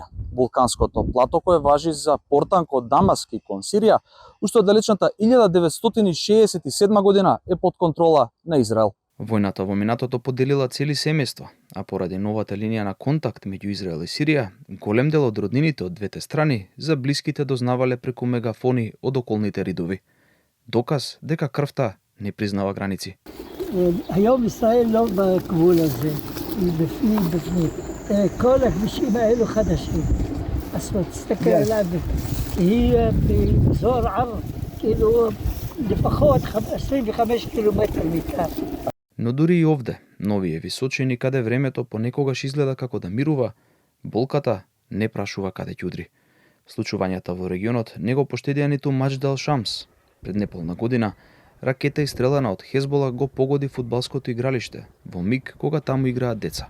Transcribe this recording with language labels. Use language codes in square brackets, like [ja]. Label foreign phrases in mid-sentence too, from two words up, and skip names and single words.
[mk] Вулканското плато кое важи за портан кон Дамаск и кон Сирија, уште од далечната 1967 година е под контрола на Израел. Војната во минатото поделила цели семејства, а поради новата линија на контакт меѓу Израел и Сирија, голем дел од роднините од двете страни за блиските дознавале преку мегафони од околните ридови. Доказ дека крвта не признава граници. [he] היום ישראל לא בגבול הזה, היא בפנים. כל הכבישים האלו חדשים. אז תסתכל עליו, היא באזור ער, כאילו לפחות 25 קילומטר מכאן. [mk] Но дури и овде, новие височини каде времето понекогаш изгледа како да мирува, болката не прашува каде ќе удри. Случувањата во регионот не го поштедија ниту Маџдал Шамс. Пред неполна година, ракета истрелана од Хезбола го погоди фудбалското игралиште во миг кога таму играат деца.